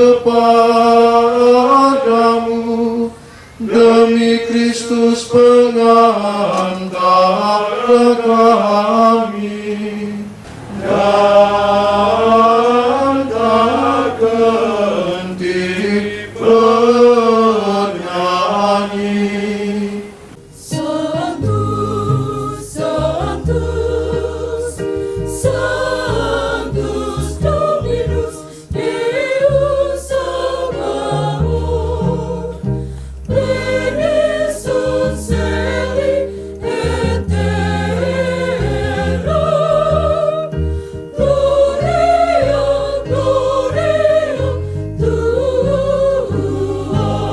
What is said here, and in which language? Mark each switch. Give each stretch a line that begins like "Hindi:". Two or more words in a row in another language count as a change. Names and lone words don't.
Indonesian: kepadamu demi Kristus pengantara kami, dan tak henti bernyanyi.
Latin: Sanctus, Sanctus, Sanctus Dominus Deus Sabaoth, pleni sunt celi et terra, gloria, gloria Tua.